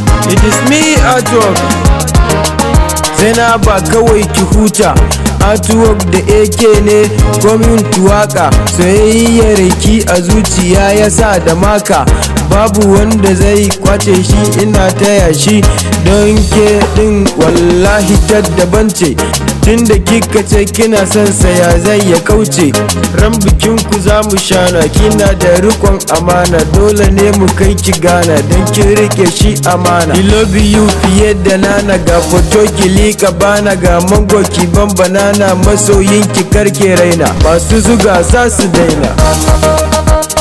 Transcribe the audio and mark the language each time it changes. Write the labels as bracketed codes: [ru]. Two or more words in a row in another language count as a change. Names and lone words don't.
[en] It is me, Artwork. [ha] Zainaba, kawai ki huta. Artwork da A K ne, komin tuwaka. Soyayyar ki a zuciya ya sa da maka. Babu wanda zai kwace shi, ina taya shi. Don ke ɗin wallahi ta daban ce. Tun da kika ce kina son sa, ya zai ya kauce. Ran bikin ku za mu shana, kina da riƙon amana. Dole ne mu kai ki Ghana, don kin rike shi amana. [en] I love you [ha] fiye da nana, ga foto ki liƙa bana, ga mango ki ban banana. Masoyin ki kar ki raina, masu zuga za su daina.